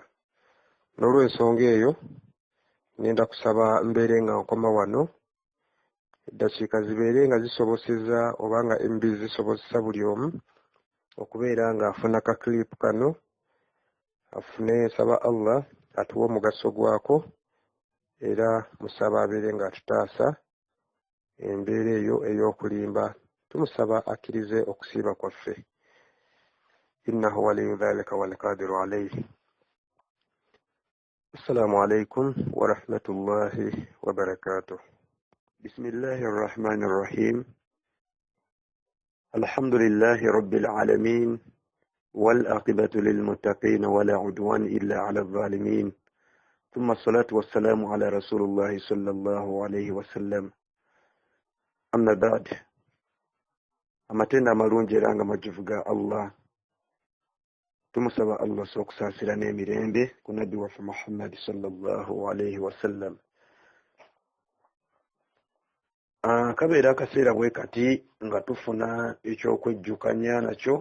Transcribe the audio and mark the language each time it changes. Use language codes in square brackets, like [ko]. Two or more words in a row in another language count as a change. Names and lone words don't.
[lg] N'olw'ensonga eyo ngenda kusaba mbeere nga nkoma wano, eddakiika zibeere nga zisoboseza oba nga MB zisobozesa buli omu okubeera ng'afuna ka clip kano, afune nsaba Allah atuwe omugaso gwako, era musaba abeere ng'atutaasa embeera eyo ey'okulimba. Tumusaba akkirize okusiiba kwaffe. [ar] إنه ولي ذلك والقادر عليه. السلام عليكم ورحمة الله وبركاته. بسم الله الرحمن الرحيم. الحمد لله رب العالمين. والعاقبة للمتقين ولا عدوان إلا على الظالمين. ثم الصلاة والسلام على رسول الله صلى الله عليه وسلم. أما بعد، [lg] amatenda amalungi era nga majjuvu ga Allah. Tumusaba Allah okusaasira n'emirembe ku nabbi waffe Muhammad [ar] صلى الله عليه وسلم. [lg] Kabeera akaseera bwe kati nga tufuna ekyokwejjukanya nakyo.